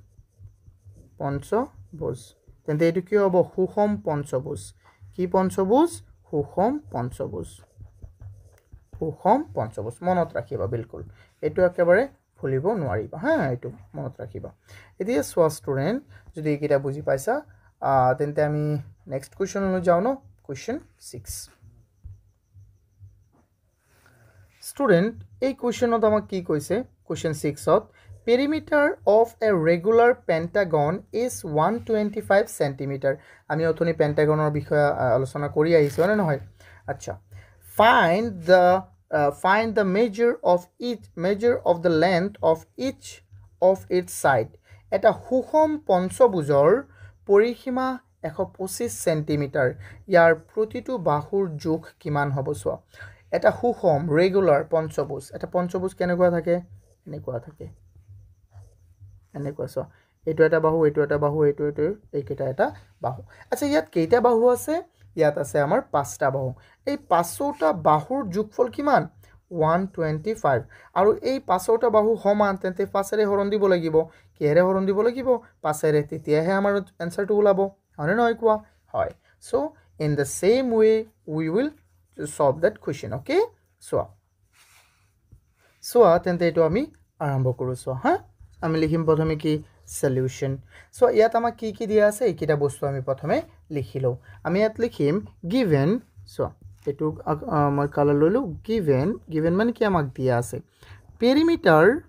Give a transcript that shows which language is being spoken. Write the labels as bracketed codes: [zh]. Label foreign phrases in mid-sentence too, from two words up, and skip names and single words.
[as] তেন্তে এটো কি হ'ব সুষম পঞ্চভুজ কি পঞ্চভুজ সুষম পঞ্চভুজ মনত ৰাখিবা বিলকুল এটো একেবাৰে ভুলিব নোৱাৰিবা এটো মনত ৰাখিবা এতিয়া সোৱা ষ্টুডেন্ট যদি এইকেইটা বুজি পাইছা তেন্তে আমি [en] next question [as] লৈ যাও ন কোৱেশ্চন 6 ষ্টুডেন্ট এই কোৱেশ্চনত আমাক কি কৈছে কোৱেশ্চন 6 ত [en] perimeter of a regular pentagon is 125 centimeter [as] আমি অথনি পেন্টাগনৰ বিষয়ে আলোচনা কৰি আহিছো না নহয় আচ্ছা [en] find the measure of the length of each of its side [as] এটা সুষম পঞ্চভুজৰ পৰিসীমা 125 সেন্টিমিটার ইয়াৰ প্ৰতিটো বাহুৰ জোখ কিমান হ'ব চোৱা এটা সুষম ৰেগুলাৰ পঞ্চভুজ এটা পঞ্চভুজ কেনেকুৱা থাকে এনেকুৱা থাকে এনেকুৱা চোৱা এটো এটা বাহু এটো এটা বাহু এটো এইকেইটা এটা বাহু আচ্ছা ইয়াত কেইটা বাহু আছে ইয়াত আছে আমাৰ পাঁচটা বাহু এই পাঁচটা বাহুৰ যোগফল কিমান 125 আৰু এই পাঁচটা বাহু সমান তেন্তে পাঁচৰে হৰণ দিব লাগিব কিহেৰে হৰণ দিব লাগিব পাঁচৰে তেতিয়াহে আমাৰ আনসাৰটো ওলাব হয়নে নহয় কোৱা হয় [en] so in the same way we will solve that question okay [as] চোৱা তেন্তে এইটো আমি আৰম্ভ কৰোঁ চোৱা হা আমি লিখিম প্ৰথমে কি [en] solution so [as] ইয়াত আমাক কি কি দিয়া আছে এইকেইটা বস্তু আমি প্ৰথমে লিখি লওঁ আমি ইয়াত লিখিম [en] given so [as] এইটো মই কালাৰ লৈলো গিভেন মানে কি আমাক দিয়া আছে পেৰিমিটাৰ